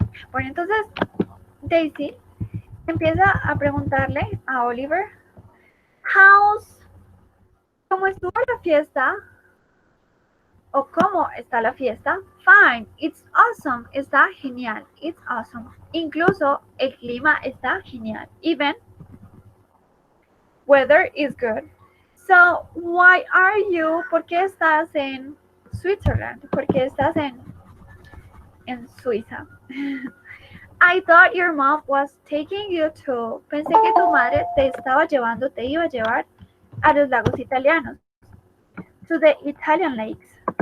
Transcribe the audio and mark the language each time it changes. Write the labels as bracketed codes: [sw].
[es] Bueno, entonces Daisy empieza a preguntarle a Oliver, ¿cómo estuvo la fiesta? ¿O cómo está la fiesta? [en] Fine, it's awesome, [es] está genial, [en] it's awesome. [es] Incluso el clima está genial. [en] Even weather is good. So, why are you? [es] ¿Por qué estás en Switzerland? ¿Por qué estás en Suiza? [en] I thought your mom was taking you to. [es] Pensé que tu madre te iba a llevar a los lagos italianos. [en] To the Italian lakes.